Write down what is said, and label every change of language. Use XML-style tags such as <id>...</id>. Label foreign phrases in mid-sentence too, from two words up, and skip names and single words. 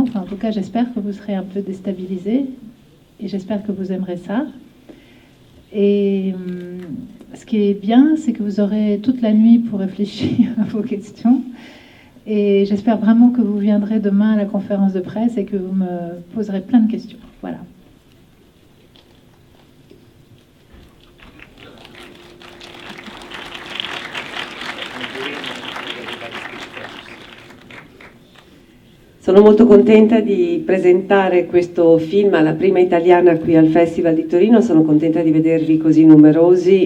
<fr>Enfin, en tout cas, j'espère que vous serez un peu déstabilisés et j'espère que vous aimerez ça. Et ce qui est bien, c'est que vous aurez toute la nuit pour réfléchir à vos questions. Et j'espère vraiment que vous viendrez demain à la conférence de presse et que vous me poserez plein de questions. Voilà.</fr> <it>Sono molto contenta di presentare questo film alla prima italiana qui al Festival di Torino, sono contenta di vedervi così numerosi.</it>